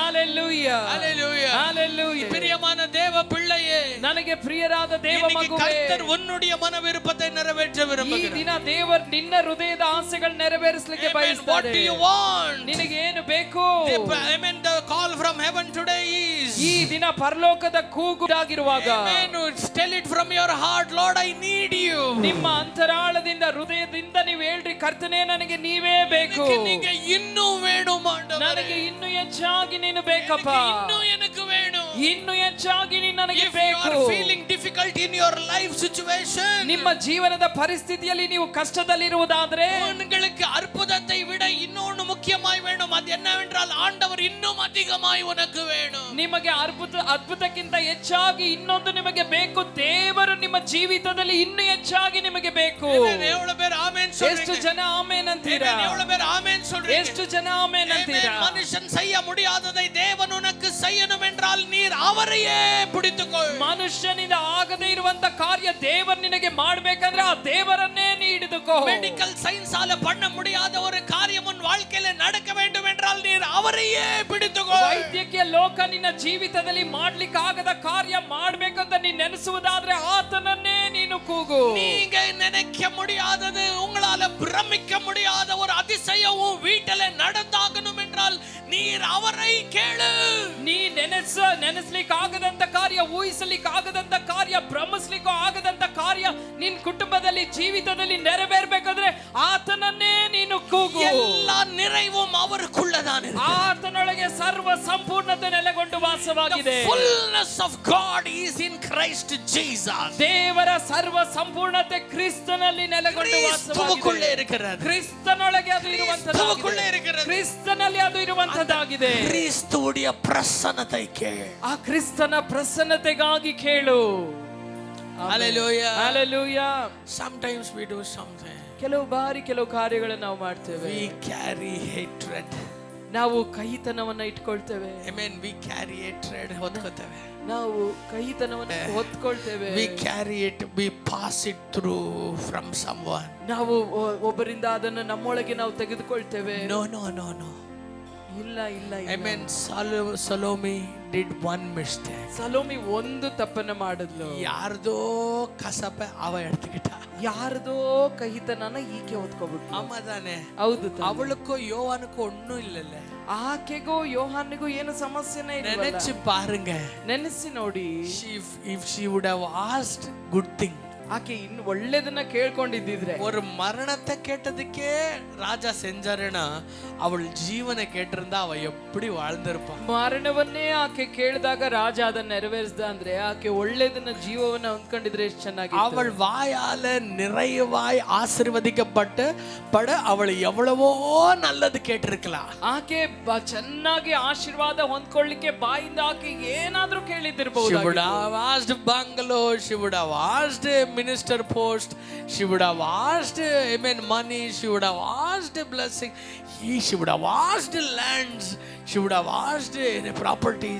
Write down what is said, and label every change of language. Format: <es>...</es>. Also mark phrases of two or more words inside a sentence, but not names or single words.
<en>Hallelujah. Hallelujah. Hallelujah.</en> <ta>பிரியமான தேவ பிள்ளையே,</ta> <kn>ನನಗೆ ಪ್ರಿಯರಾದ ದೇವ ಮಗುವೇ,</kn> <ta>கர்த்தர் உன்னுடைய மன விருப்பத்தை நிறைவேற்ற</ta> <kn>ಈ</kn> <ta>விரும்புகிறார்.</ta> <kn>ದಿನ ದೇವರು ನಿನ್ನ ಹೃದಯದ ಆಸೆಗಳನ್ನು ನೆರವೇರಿಸಲಿಕ್ಕೆ</kn> <en>What</en> <kn>ಬಯಸ್ತಾರೆ.</kn> <en>do you want?</en> <kn>ನಿನಗೆ ಏನು ಬೇಕು?</kn> <en>Amen. The call from heaven today is,</en> <kn>ಈ ದಿನ ಪರಲೋಕದ ಕೂಗು ಆಗಿರುವಾಗ,</kn> <en>amen, tell it from your heart, Lord, I need you.</en> <kn>ನಿಮ್ಮ ಅಂತರಾಳದಿಂದ ಹೃದಯದಿಂದ ನೀವು ಹೇಳ್ರಿ, ಕರ್ತನೇ ನನಗೆ ನೀವೇ ಬೇಕು,</kn> <ta>நீங்க இன்னும் வேணும் ஆண்டவரே,</ta> <kn>ನನಗೆ ಇನ್ನೂ ಹೆಚ್ಚಾಗಿ ನೀನು ಬೇಕಪ್ಪ,</kn> <ta>ಇನ್ನೂ எனக்கு வேணும்,</ta> <kn>ಇನ್ನೂ ಹೆಚ್ಚಾಗಿ ನೀನು ನನಗೆ</kn> <en>if you</en> <kn>ಬೇಕು.</kn> <en>are feeling difficult in your life situation,</en> <kn>ನಿಮ್ಮ ಜೀವನದ ಪರಿಸ್ಥಿತಿಯಲ್ಲಿ ನೀವು ಕಷ್ಟದಲ್ಲಿರುವುದಾದ್ರೆ,</kn> <ta>உங்களுக்கு அற்புதத்தை விட இன்னொன்று முக்கியமாய் வேணும். அது என்னவென்றால் ஆண்டவர் இன்னும் அதிகமாய் உனக்கு வேணும்.</ta> <kn>ನಿಮಗೆ ಅದ್ಭುತಕ್ಕಿಂತ ಹೆಚ್ಚಾಗಿ ಇನ್ನೊಂದು ನಿಮಗೆ ಬೇಕು. ದೇವರು ನಿಮ್ಮ ಜೀವಿತದಲ್ಲಿ ಇನ್ನೂ ಹೆಚ್ಚಾಗಿ ನಿಮಗೆ ಬೇಕು.</kn> <ta>எவ்வளவு பேர் ஆமென்</ta> <kn>ಎಷ್ಟು</kn> <ta>சொல்றீங்க?</ta> <kn>ಜನ ಆಮೆನ್ ಅಂತೀರಾ?</kn> <ta>எவ்வளவு பேர் ஆமென் சொல்றீங்க?</ta> <kn>ಎಷ್ಟು ಜನ ಆಮೆನ್ ಅಂತೀರಾ?</kn> <ta>மனுஷன் செய்ய முடியாததை தேவன் உனக்கு செய்யணும் என்றால் நீர் அவரையே பிடித்துக்கொள்.</ta> <kn>ಮನುಷ್ಯನಿಂದ ಆಗದೇ ಇರುವಂತ ಕಾರ್ಯ ದೇವರು ನಿನಗೆ ಮಾಡಬೇಕಂದ್ರೆ ಆ ದೇವರನ್ನೇ ನೀ ಹಿಡಿದುಕೋ.</kn> <en>medical science</en> <ta>பண்ண முடியாத ஒரு காரியம் உன் வாழ்க்கையில நடக்க வேண்டும் என்றால் நீர் அவரையே பிடித்துக்கொள்.</ta> <kn>ವೈದ್ಯಕೀಯ ಲೋಕ ನಿನ್ನ ಜೀವಿತದಲ್ಲಿ ಮಾಡ್ಲಿಕ್ಕೆ ಆಗದ ಕಾರ್ಯ ಮಾಡ್ಬೇಕಂತ ನೀನು ನೆನೆಸುವುದಾದ್ರೆ ಆತನನ್ನೇ ನೀನು ಕೂಗು.</kn> <ta>நீங்க நினைக்க முடியாதது, உங்களால பிரமிக்க முடியாத ஒரு அதிசயம் உன் வீட்டில நடந்தாகணும் என்றால் நீர் அவரை கேளு.</ta> <kn>ನೀ ನೆನೆಸ್ಲಿಕ್ಕೆ ಆಗದಂತ ಕಾರ್ಯ, ಊಹಿಸಲಿಕ್ಕೆ ಆಗದಂತ ಕಾರ್ಯ, ಭ್ರಮಿಸ್ಲಿಕ್ಕೂ ಆಗದಂತ ಕಾರ್ಯ ನಿನ್ ಕುಟುಂಬದಲ್ಲಿ ಜೀವಿತದಲ್ಲಿ ನೆರವೇರ್ಬೇಕಾದ್ರೆ ಆತನನ್ನೇ ನೀನು ಕೂಗು.</kn> <ta>எல்லா நிறைவும் அவருக்குள்ளதான் இருக்கு.</ta> <kn>ಆತನೊಳಗೆ ಸರ್ವ ಸಂಪೂರ್ಣತೆ ನೆಲೆಗೊಂಡು ವಾಸವಾಗಿದೆ.</kn> <en>The fullness of God is in Christ Jesus.</en> <kn>ದೇವರ ಸರ್ವ ಸಂಪೂರ್ಣತೆ ಕ್ರಿಸ್ತನಲ್ಲಿ ನೆಲೆಗೊಂಡು ಕ್ರಿಸ್ತನೊಳಗೆ ವಾಸವಾಗಿದೆ. ಕ್ರಿಸ್ತನೊಳಗೆ ಅದು ಇರುವಂತದ್ದಾಗಿದೆ. ಕ್ರಿಸ್ತನಲ್ಲಿ ಅದು ಇರುವಂತದ್ದಾಗಿದೆ. ಕ್ರಿಸ್ತುವಿನ ಪ್ರಸನ್ನತೆ ಕೇಳು. ಆ ಕ್ರಿಸ್ತನ ಪ್ರಸನ್ನತೆಗಾಗಿ ಕೇಳು.</kn> <en>Hallelujah. Hallelujah. Sometimes we do something.</en> <kn>ಕೆಲವು ಬಾರಿ ಕೆಲವು ಕಾರ್ಯಗಳನ್ನು ನಾವು ಮಾಡ್ತೇವೆ.</kn> <en>We carry hatred.</en> <kn>ನಾವು ಕಹಿತನವನ್ನ ಇಟ್ಕೊಳ್ತೇವೆ.</kn> <en>Amen. We carry hatred.</en> <kn>ಹೊತ್ಕೊಳ್ತೇವೆ. ನಾವು ಕಹಿತನವನ್ನು ಹೊತ್ಕೊಳ್ತೇವೆ.</kn> <en>We carry it. We pass it through from someone.</en> <kn>ನಾವು ಒಬ್ಬರಿಂದ ಅದನ್ನು ನಮ್ಮೊಳಗೆ ನಾವು ತೆಗೆದುಕೊಳ್ತೇವೆ.</kn> <en>No.</en> <kn>ಇಲ್ಲ.</kn> <en>Amen. Salome did one mistake.</en> <kn>ಸಲೋಮಿ ಒಂದು ತಪ್ಪನ್ನ ಮಾಡಿದ್ಲು.</kn> <ta>யாரோடோ கசப்ப அவ எடுத்துகிட்டா.</ta> <kn>ಯಾರದೋ ಕಹಿತನನ ಈಕೆ ಹೊತ್ಕೊಬಿಟ್ಲು.</kn> <ta>ಅಮ್ಮದಾನೆ.</ta> <kn>ಹೌದು.</kn> <ta>அவளுக்கும் யோவானுக்கும் ஒண்ணு இல்லல்ல.</ta> <kn>ಆಕೆಗೂ ಯೋಹಾನಿಗೂ ಏನು ಸಮಸ್ಯೆನೇ ಇಲ್ಲ.</kn> <ta>நினைச்சு பாருங்க.</ta> <kn>ನೆನೆಸಿ ನೋಡಿ.</kn> <en>If she would have asked good thing,</en> <kn>ಆಕೆ ಇನ್ನು ಒಳ್ಳೆದನ್ನ ಕೇಳ್ಕೊಂಡಿದ್ದಿದ್ರೆ,</kn> <ta>ஒரு மரணத்தை கேட்டதுக்கே ராஜா செஞ்சாருன்னா அவள் ஜீவனை கேட்டிருந்தா அவ எப்படி வாழ்ந்திருப்பா.</ta> <kn>ಮರಣವನ್ನೇ ಆಕೆ ಕೇಳಿದಾಗ ರಾಜ ಅದನ್ನ ನೆರವೇರಿಸಿದ ಅಂದ್ರೆ ಆಕೆ ಒಳ್ಳೆದನ್ನ ಜೀವವನ್ನ ಹೊಂದ್ಕೊಂಡಿದ್ರೆ ಎಷ್ಟು ಚೆನ್ನಾಗಿ.</kn> <ta>அவள் வாயால நிறைவாய் ஆசீர்வதிக்கப்பட்டு அவள் எவ்வளவோ நல்லது கேட்டிருக்கலாம்.</ta> <kn>ಆಕೆ ಚೆನ್ನಾಗಿ ಆಶೀರ್ವಾದ ಹೊಂದ್ಕೊಳ್ಳಿಕ್ಕೆ ಬಾಯಿಂದ ಆಕೆ ಏನಾದ್ರೂ ಕೇಳಿದ್ದಿರಬಹುದು.</kn> <en>She would have asked bungalow, she would have asked minister post, she would have asked, amen, money, she would have asked blessing, she would have asked lands, she would have asked properties.</en>